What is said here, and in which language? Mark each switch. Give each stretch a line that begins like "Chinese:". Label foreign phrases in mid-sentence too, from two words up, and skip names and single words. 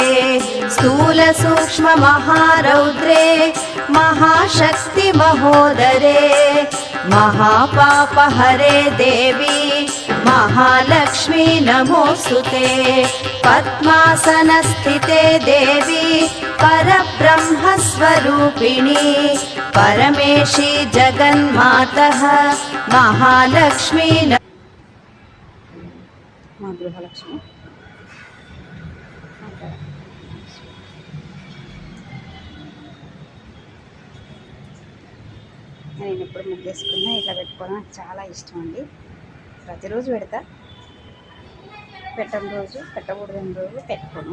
Sanskrit: स्थूल सूक्ष्म महारौद्रे महाशक्ति महोदरे महापापहरे देवी महालक्ष्मी नमोस्तुते। पद्मासनस्थिते देवी परब्रह्मस्वरूपिणी परमेशी जगन्मातः महालक्ष्मी
Telugu: మా గృహలక్ష్మి నేను ఎప్పుడు ముగ్గేసుకున్నా ఇట్లా పెట్టుకోవడం నాకు చాలా ఇష్టం అండి. ప్రతిరోజు పెడతా, పెట్టని రోజు పెట్టకూడదని రోజు పెట్టుకోను.